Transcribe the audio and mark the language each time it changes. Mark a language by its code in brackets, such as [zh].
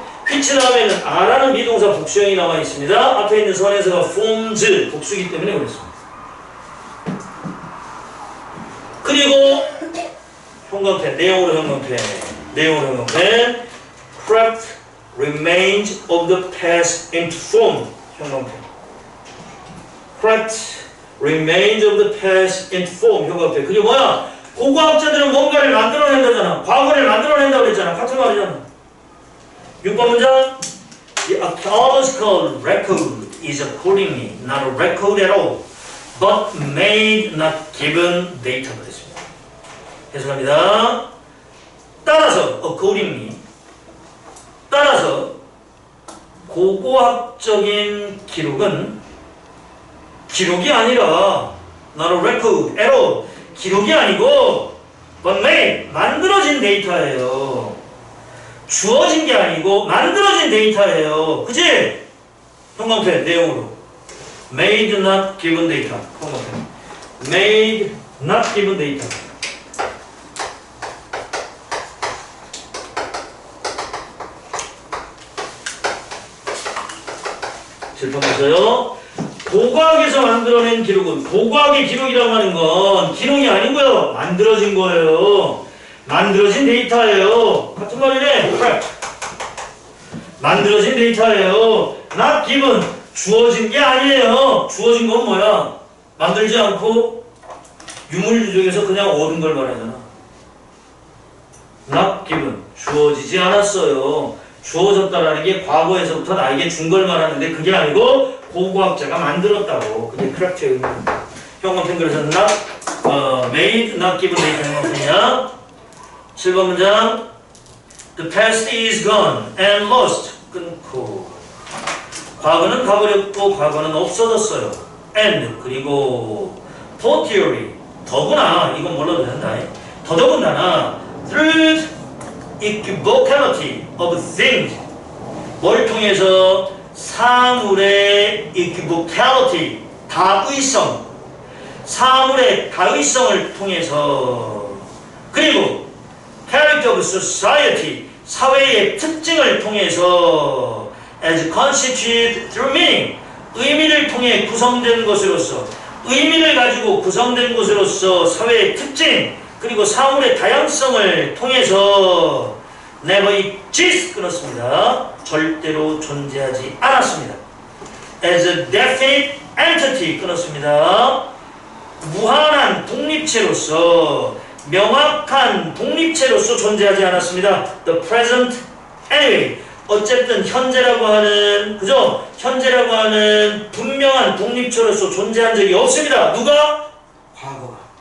[ko] which 다음에는 are라는 비동사 복수형이 나와 있습니다. 앞에 있는 선에서가 forms 복수기 때문에 그렇습니다. 그리고 형광펜, 내용으로 형광펜, 내용으로 형광펜, [en] craft remains of the past into form. [ko] 형광펜. [en] correct remains of the past into form. [ko] 효과표. 그게 뭐야? 고고학자들은 뭔가를 만들어낸다잖아. 과거를 만들어낸다고 그랬잖아. 같은 말이잖아. 6번 문장. [en] The archaeological record is accordingly not a record at all, but made not given data. [ko] 그랬습니다. 해석합니다. 따라서 accordingly 따라서 고고학적인 기록은 기록이 아니라 [en] not a record at all [ko] 기록이 아니고 [en] but made [ko] 만들어진 데이터예요. 주어진 게 아니고 만들어진 데이터예요. 그치? 형광펜 내용으로 [en] made not given data. 형광펜 made not given data. [ko] 질문 보세요. 고고학에서 만들어낸 기록은 고고학의 기록이라고 하는 건 기록이 아니고요. 만들어진 거예요. 만들어진 데이터예요. 같은 말이네. 만들어진 데이터예요. [en] not given [ko] 주어진 게 아니에요. 주어진 건 뭐야? 만들지 않고 유물주적에서 그냥 얻은 걸 말하잖아. [en] not given [ko] 주어지지 않았어요. 주어졌다라는 게 과거에서부터 나에게 준 걸 말하는데 그게 아니고 고고학자가 만들었다고. 그게 크랙트의 의미입니다. 형광펜 그래서 [en] not made, not given data [ko] 형광펜이야. 7번 문장. [en] The past is gone and lost. [ko] 끊고. 과거는 가버렸고 과거는 없어졌어요. And 그리고 fortiori 더구나 이건 몰라도 된다. 더더군다나 [en] through equivocality of things [ko] 뭘 통해서 사물의 equivocality 다의성 사물의 다의성을 통해서 그리고 [en] character of society [ko] 사회의 특징을 통해서 [en] as constituted through meaning [ko] 의미를 통해 구성된 것으로서 의미를 가지고 구성된 것으로서 사회의 특징 그리고 사물의 다양성을 통해서 [en] never exist [ko] 끊었습니다. 절대로 존재하지 않았습니다. [en] as a definite entity 끊었습니다. [ko] 무한한 독립체로서 명확한 독립체로서 존재하지 않았습니다. [en] The present anyway [ko] 어쨌든 현재라고 하는 그죠? 현재라고 하는 분명한 독립체로서 존재한 적이 없습니다. 누가? 과거가.